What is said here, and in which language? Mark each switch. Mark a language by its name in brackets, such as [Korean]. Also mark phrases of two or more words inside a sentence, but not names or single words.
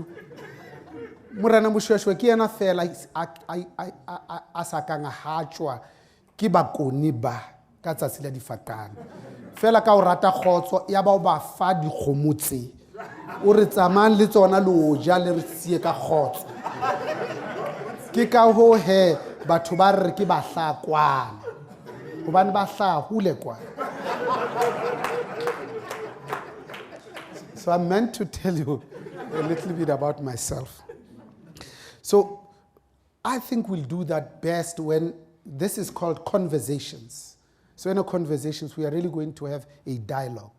[Southern Sotho] Morena Moshweshwe ke yena fela a sa kanga hatswa ke bakoni ba ka tsatsi la difaqane fela ka o rata khotso ya ba o ba fa dikgomotse o re tsamang le tsona le o ja le re sie ka khotso ke ka ho he batho ba re ke bahlakwana hobane ba hlahule kwa. [English] So I meant to tell you a little bit about myself. So I think we'll do that best when this is called conversations. So in our conversations, we are really going to have a dialogue.